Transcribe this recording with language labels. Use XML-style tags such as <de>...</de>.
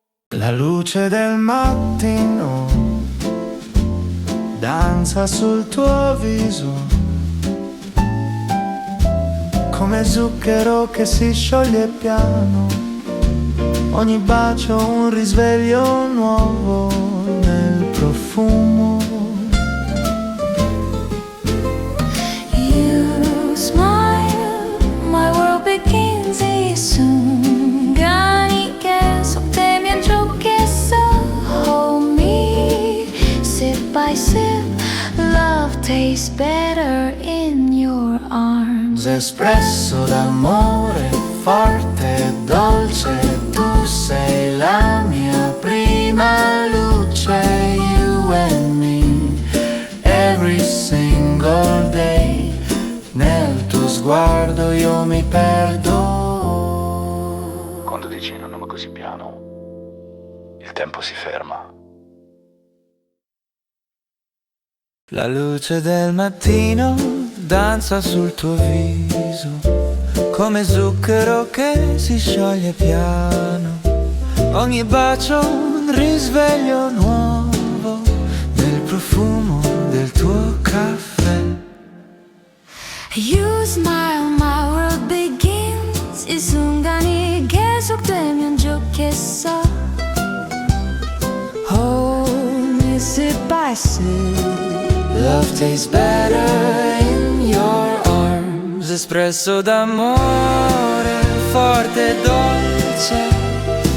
<it>La luce del mattino danza sul tuo viso, come zucchero che si scioglie piano. Ogni bacio un risveglio nuovo nel profumo.</it> <en>You smile, my world begins soon. Gani che so te mi giochi so. Hold me, sip by sip. Love tastes better in your arms.</en> <it>espresso d'amore forte e dolce. Tu sei la mia prima luce,</it> <en>you and me, every single day.</en> <it>Nel tuo sguardo io mi perdo. Quando dici un nome così piano, il tempo si ferma. La luce del mattino danza sul tuo viso, come zucchero che si scioglie piano. Ogni bacio un risveglio nuovo nel profumo del tuo caffè.</it> <en>You smile, my world begins.</en> <ko>이 순간이 계속되면 좋겠어.</ko> <en>Hold me sip by sip. Love tastes better in your arms.</en> <it>Espresso d'amore forte e dolce.</it>